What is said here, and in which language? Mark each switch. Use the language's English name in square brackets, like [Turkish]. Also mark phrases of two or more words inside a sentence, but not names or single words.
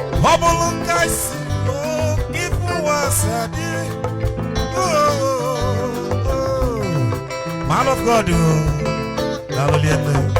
[Igbo] Ọ bụrụ nke a si, oh, ifu ụwa si adị. [English] Oh, oh, oh. Man of God, [Igbo] oh. Daalụ liete.